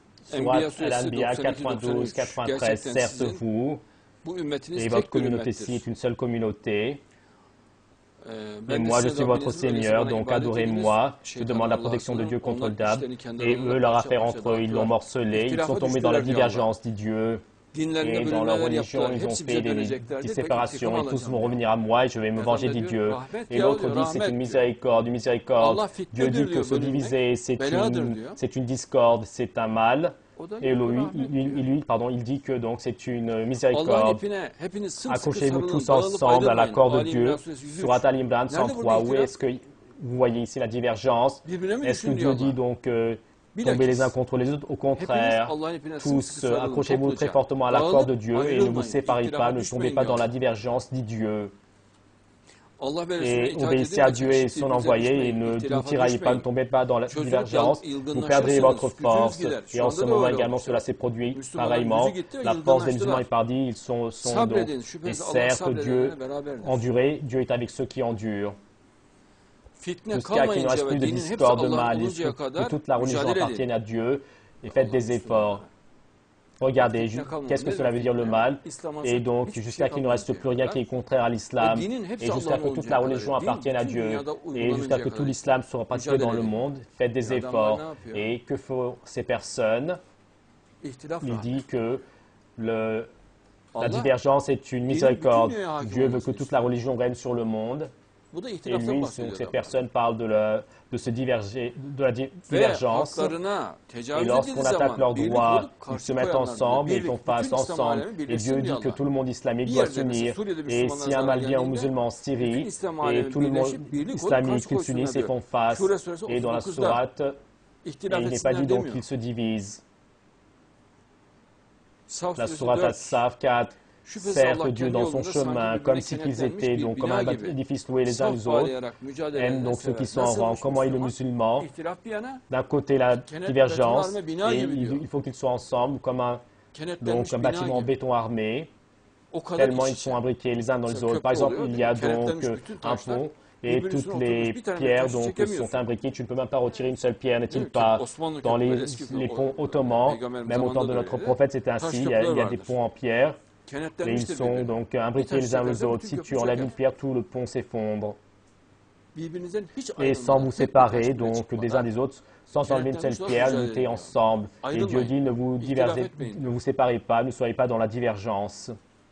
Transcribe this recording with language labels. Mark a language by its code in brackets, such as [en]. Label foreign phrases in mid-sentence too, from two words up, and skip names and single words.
[fr] Surat [tr] Enbiya suresi Al-Anbiya 92-93. 92-93, Gerçekten [fr] certes [tr] sizin [fr] vous [tr] bu ümmetiniz [fr] et votre [tr] tek bir [fr] communauté-ci [tr] ümmettir. [fr] est une seule communauté. Et [tr] Ben de [fr] moi, je [tr] sizin [fr] suis votre [tr] Rabbinizim, öyleyse [fr] Seigneur, [tr] bana [fr] donc [tr] ibadet ediniz. [fr] adorez-moi. Je [tr] Şeytanın [fr] demande la [tr] Allah'a [fr] protection de [tr] sığının. [fr] Dieu contre [tr] Onlar [fr] le diable. [tr] işlerini kendi [fr] Et [tr] aralarında [fr] eux, leur [tr] parça [fr] affaire [tr] parça [fr] entre eux, ils l'ont [tr] dağıttılar. [fr] morcelé. Ils sont [tr] İhtilafa [fr] tombés dans la [tr] düştüler diyor Allah. [fr] divergence, dit Dieu. [tr] Dinlerinde [fr] Et dans leur [tr] bölünmeler [fr] religion, [tr] yaptılar. [fr] ils ont [tr] Hepsi [fr] fait [tr] bize [fr] des [tr] döneceklerdir ve [fr] séparations [tr] intikam [fr] et tous [tr] alacağım [fr] vont [tr] diyor. [fr] revenir à moi et je vais me [tr] Bir adam [fr] venger, [tr] da [fr] dit [tr] diyor [fr] Dieu. [tr] rahmet [fr] Et [tr] ya [fr] l'autre [tr] diyor, [fr] dit c'est une [tr] rahmet diyor. [fr] miséricorde, une miséricorde. [tr] Allah [fr] Dieu dit [tr] fitnedir [fr] que [tr] diyor [fr] se [tr] bölünmek. [fr] diviser, [tr] Beladır diyor. [fr] c'est une discorde, c'est un mal. [tr] O da [fr] Et [tr] diyor ki [fr] lui, [tr] rahmet diyor. [fr] il dit que donc c'est une [tr] Allah'ın [fr] miséricorde. [tr] ipine hepiniz sımsıkı [fr] Accrochez-vous [tr] sarılın, [fr] tous [tr] dağılıp [fr] ensemble à la [tr] ayrılmayın. [fr] corde de [tr] Ali [fr] Dieu. [tr] İmran suresi 103. [fr] Surat Al-Imran [tr] Nerede burada [fr] 103, où [tr] ihtilaf? [fr] est-ce que vous voyez ici la divergence? [tr] Birbirine mi [fr] Est-ce que [tr] düşün diyor [fr] Dieu dit [tr] Allah. [fr] donc [tr] Bilakis, [fr] tombez les uns contre les autres? Au [tr] hepiniz [fr] contraire, [tr] Allah'ın ipine [fr] tous [tr] sımsıkı sarılın, [fr] accrochez-vous très [tr] topluca. [fr] fortement à la corde de [tr] Dağılıp [fr] Dieu et ne vous [tr] ayrılmayın. [fr] séparez pas, [tr] İhtilafa [fr] ne tombez [tr] düşmeyin [fr] pas [tr] diyor [fr] dans la [tr] Allah. [fr] divergence, dit Dieu. [tr] Allah ve Resulüne [fr] Et [tr] itaat [fr] obéissez [tr] edin [fr] à [tr] de [fr] Dieu et son [tr] çekiştiğinize [fr] envoyé et [tr] düşmeyin, [fr] ne [tr] ihtilafa [fr] tiraillez pas, ne [tr] düşmeyin. [fr] tombez pas dans la [tr] Çözülüp [fr] divergence. Vous perdrez [tr] yılgınlaşırsanız [fr] votre [tr] gücünüz [fr] force. [tr] gider. [fr] Et [tr] Şu [fr] en [tr] anda [fr] ce [tr] da [fr] moment [tr] öyle [fr] également, [tr] olmuş. [fr] cela s'est produit [tr] Müslümanların [fr] pareillement. [tr] gücü gitti ve [fr] La force des musulmans [tr] yılgınlaştılar. [fr] est partie, ils sont donc... [tr] Sabredin, [fr] Et [tr] şüphesiz Allah [fr] certes, Dieu [tr] sabredenlerle beraberdir. [fr] enduré, Dieu est avec ceux qui endurent. [tr] Fitne [fr] Jusqu'à qu'il ne [tr] kalmayınca [fr] reste [tr] ve [fr] plus de [tr] dinin hepsi [fr] discorde, de [tr] Allah'ın [fr] mal, et [tr] oluncaya [fr] que [tr] kadar [fr] toute la religion [tr] mücadele edin. [fr] appartienne à Dieu et faites des efforts. Regardez, qu'est-ce que cela veut dire le mal? Et donc, jusqu'à qu'il ne reste plus rien qui est contraire à l'islam, et jusqu'à que toute la religion appartienne à Dieu, et jusqu'à que tout l'islam soit pratiqué dans le monde, faites des efforts. Et que font ces personnes? Il dit que la divergence est une miséricorde. Dieu veut que toute la religion règne sur le monde. [tr] Bu da [fr] Et [tr] ihtilaftan [fr] lui, [tr] bahsediyor [fr] donc, ces [tr] adam. [fr] personnes parlent de se diverger, de la [tr] Ve [fr] divergence. [tr] haklarına [fr] Et [tr] tecavüz [fr] lorsqu'on [tr] edildiği [fr] attaque [tr] zaman [fr] leurs [tr] birlik [fr] droits, [tr] olup [fr] ils [tr] karşı [fr] se mettent [tr] koyanlar [fr] ensemble, ils [tr] birlik, [fr] font face [tr] bütün İslam [fr] ensemble. [tr] alemi [fr] Et [tr] birleşsin [fr] Dieu [tr] diyor [fr] dit que [tr] Allah. [fr] tout le monde islamique [tr] Bir [fr] doit [tr] yerde mesela [fr] s'unir. [tr] Suriye'de [fr] Et [tr] Müslümanlar [fr] si un [tr] zarar [fr] mal vient aux [tr] geldiğinde [fr] musulmans en [tr] bütün [fr] Syrie, [tr] İslam [fr] et [tr] alemi [fr] tout le monde [tr] birleşip birlik olup [fr] islamique, [tr] karşı [fr] qu'ils s'unissent [tr] koysunlar [fr] et font [tr] diyor. [fr] face. [tr] Şura suresi [fr] Et dans la [tr] 39'da [fr] sourate, et [tr] ihtilaf [fr] il n'est pas dit [tr] etsinler [fr] donc [tr] demiyor. [fr] qu'ils se divisent. [tr] Saf [fr] La [tr] suresi [fr] sourate 4. As-Saf 4. [tr] Şüphesiz [fr] Certes, [tr] Allah [fr] Dieu [tr] kendi [fr] dans son [tr] yolunda sanki [fr] chemin, [tr] birbirine [fr] comme si qu'ils [tr] kenetlenmiş [fr] étaient [tr] bir [fr] donc comme [tr] bina [fr] un [tr] gibi. [fr] édifice loué les uns [tr] Saf [fr] les autres, [tr] bağlayarak mücadele [fr] aime [tr] eden [fr] donc ceux [tr] sever. [fr] qui sont en [tr] Nasılmış [fr] rang. Comment est le [tr] Müslüman? [fr] musulman? [tr] İhtilaf bir yana [fr] D'un côté, la divergence, [tr] bina [fr] et [tr] gibi diyor. [fr] il faut qu'ils soient ensemble, comme un [tr] kenetlenmiş bina [fr] bâtiment en [tr] gibi. [fr] béton armé, [tr] O kadar [fr] tellement [tr] iç [fr] ils [tr] içe. [fr] sont imbriqués les uns dans les Ça, autres. Par [tr] köprü [fr] exemple, [tr] oluyor, [fr] il y a donc [tr] kenetlenmiş bütün [fr] un [tr] taşlar [fr] pont et [tr] birbirinin [fr] toutes [tr] üstüne [fr] les [tr] oturmuş. Bir tane bile [fr] pierres [tr] taşı [fr] donc [tr] çekemiyorsun. [fr] sont imbriquées. Tu ne peux même pas retirer une seule pierre, n'est-il [tr] Değil mi? [fr] pas? [tr] Osmanlı [fr] Dans [tr] köprüleri, eski [fr] les ponts [tr] köprüler, [fr] ottomans, [tr] Peygamberimiz [fr] même au temps [tr] zamanında [fr] de [tr] da [fr] notre [tr] öyleydi. [fr] prophète, c'était [tr] Taş [fr] ainsi. Il y [tr] köprüler [fr] a des [tr] vardır. [fr] ponts en pierre, et ils [tr] Kenetlenmiştir [fr] sont [tr] birbirine. [fr] donc [tr] Bir [fr] imbriqués [tr] taşı [fr] les uns les [tr] çekersen [fr] autres. [tr] bütün [fr] Si tu [tr] köprü [fr] enlèves [tr] çöker. [fr] une pierre, tout le pont s'effondre. [tr] Birbirinizden hiç [fr] Et sans [tr] ayrılmadan [fr] vous [tr] tek bir taş [fr] séparer [tr] bile [fr] donc des uns [tr] çıkmadan [fr] des autres, sans enlever une seule pierre, luttez ensemble. Et Dieu dit ne vous séparez pas, ne soyez pas dans la divergence.